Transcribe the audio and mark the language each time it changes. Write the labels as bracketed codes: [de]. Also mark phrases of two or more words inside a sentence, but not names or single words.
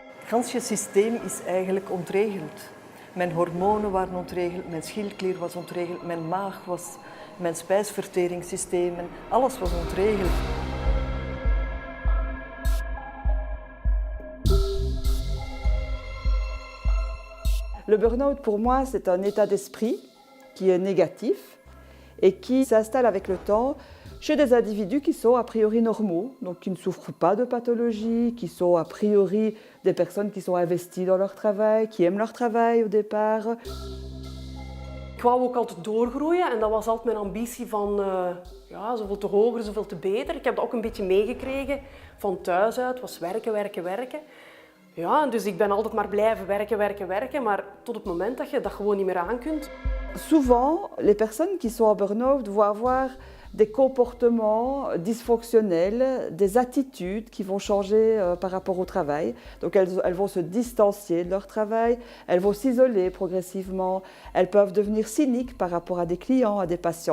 [nl] gansje systeem is eigenlijk ontregeld. Mijn hormonen waren ontregeld, mijn schildklier was ontregeld, mijn maag was, mijn spijsverteringssystemen, alles was ontregeld. [fr] Le burn-out, pour moi, c'est un état d'esprit qui est négatif et qui s'installe avec le temps chez des individus qui sont a priori normaux, donc qui ne souffrent pas de pathologie, qui sont a priori des personnes qui sont investies dans leur travail, qui aiment leur travail au départ. [nl] Ik wou ook altijd doorgroeien en dat was altijd mijn ambitie van ja, zoveel te hoger, zoveel te beter. Ik heb dat ook een beetje meegekregen van thuis uit, was werken, werken, werken. Ja, dus ik ben altijd maar blijven werken, werken, werken, maar tot het moment dat je dat gewoon niet meer aankunt. [fr] Souvent, les personnes qui sont en burn-out vont avoir des comportements dysfonctionnels, des attitudes qui vont changer par rapport au travail. Donc elles vont se distancier de leur travail, elles vont s'isoler progressivement, elles peuvent devenir cyniques par rapport à des clients, à des patients.